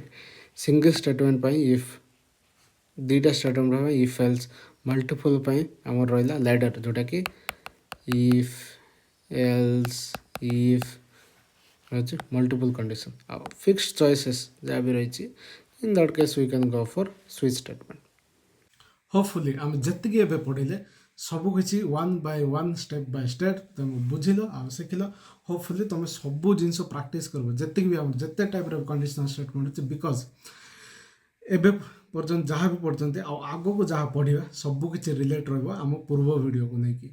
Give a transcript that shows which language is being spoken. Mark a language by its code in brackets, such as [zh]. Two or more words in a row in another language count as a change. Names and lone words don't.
[en] single statement [or] ପାଇଁ ଇଫ୍, ଦୁଇଟା ଷ୍ଟେଟମେଣ୍ଟ ପାଇଁ [en] if else, [or] ମଲ୍ଟିପୁଲ୍ ପାଇଁ ଆମର ରହିଲା ଲ୍ୟାଡର୍, ଯେଉଁଟାକି [en] if else if [or] ରହିଛି [en] multiple condition, [or] ଆଉ [en] fixed choices [or] ଯାହା ବି ରହିଛି, [en] in that case we can go for switch statement. [or] ହୋପଫୁଲି ଆମେ ଯେତିକି ଏବେ ପଢ଼ିଲେ ସବୁକିଛି [en] one by one step by step [or] ତୁମେ ବୁଝିଲ ଆଉ ଶିଖିଲ। ହୋପଫୁଲି ତୁମେ ସବୁ ଜିନିଷ ପ୍ରାକ୍ଟିସ୍ କରିବ, ଯେତିକି ବି ଆମର ଯେତେ ଟାଇପ୍ର [en] conditional statement [or] ଅଛି, ବିକଜ୍ ଏବେ ପର୍ଯ୍ୟନ୍ତ ଯାହା ବି ପଢ଼ୁଛନ୍ତି ଆଉ ଆଗକୁ ଯାହା ପଢ଼ିବା ସବୁକିଛି ରିଲେଟ୍ ରହିବ ଆମ ପୂର୍ବ ଭିଡ଼ିଓକୁ ନେଇକି।